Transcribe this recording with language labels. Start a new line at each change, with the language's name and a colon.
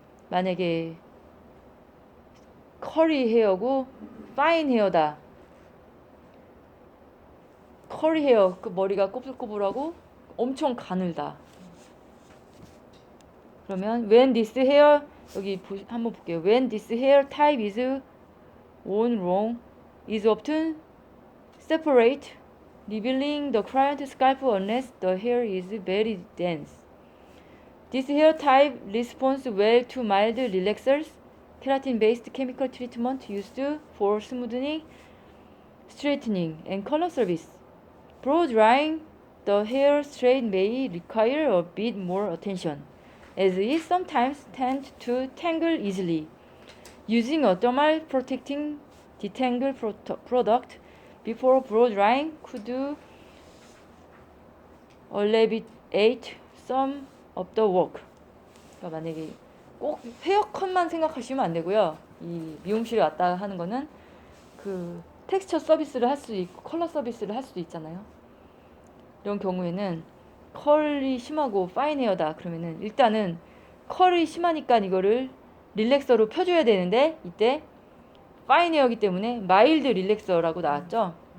Korean: 만약에 커리 헤어고 파인 헤어다. 커리 헤어 그 머리가 꼬불꼬불하고 엄청 가늘다. 그러면
English: when this hair
Korean: 여기 한번 볼게요.
English: When this hair type is worn wrong, is often separate, revealing the client's scalp unless the hair is very dense. This hair type responds well to mild relaxers, keratin-based chemical treatment used for smoothing, straightening, and color service. Blow drying the hair straight may require a bit more attention, as it sometimes tends to tangle easily. Using a thermal protecting detangle product before blow drying could alleviate some of the work.
Korean: 그러니까 만약에 꼭 헤어컷만 생각하시면 안 되고요. 이 미용실에 왔다 하는 거는 그 텍스처 서비스를 할 수도 있고 컬러 서비스를 할 수도 있잖아요. 이런 경우에는 컬이 심하고 파인 헤어다 그러면은 일단은 컬이 심하니까 이거를 릴렉서로 펴줘야 되는데 이때 파인 헤어기 때문에 마일드 릴렉서라고 나왔죠.